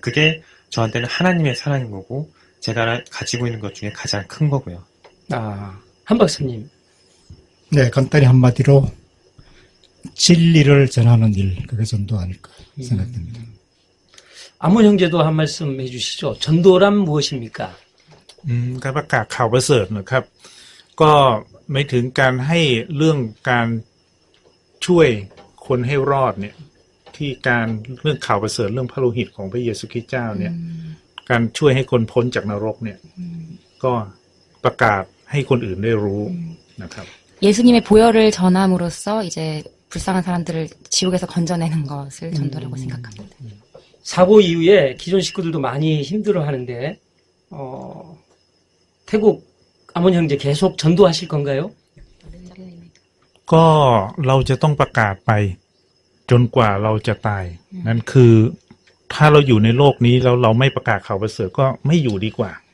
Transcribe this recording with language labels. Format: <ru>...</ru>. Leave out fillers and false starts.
<ko>그게 저한테는 하나님의 사랑인 거고 제가 가지고 있는 것 중에 가장 큰 거고요. 한 박사님. 네, 간단히 한마디로 진리를 전하는 일, 그게 전도 아닐까 생각됩니다. 아몬 형제도 한 말씀 해주시죠. 전도란 무엇입니까?</ko> <th>การประกาศข่าวประเสริฐนะครับ ก็ไม่ถึงการให้เรื่องการช่วยคนให้รอดเนี่ย ที่การเรื่องข่าวประเสริฐเรื่องพระโลหิตของพระเยซูคริสต์เจ้าเนี่ย การช่วยให้คนพ้นจากนรกเนี่ย ก็ประกาศให้คนอื่นได้รู้นะครับ</th> <ko>예수님의 보혈을 전함으로써 이제 불쌍한 사람들을 지옥에서 건져내는 것을 전도라고 생각합니다. 사고 이후에 기존 식구들도 많이 힘들어 하는데, 태국 아몬 형제 계속 전도하실 건가요?</ko> <th>ก็เราจะต้องประกาศไปจนกว่าเราจะตาย นั่นคือถ้าเราอยู่ในโลกนี้แล้วเราไม่ประกาศข่าวประเสริฐก็ไม่อยู่ดีกว่า</th>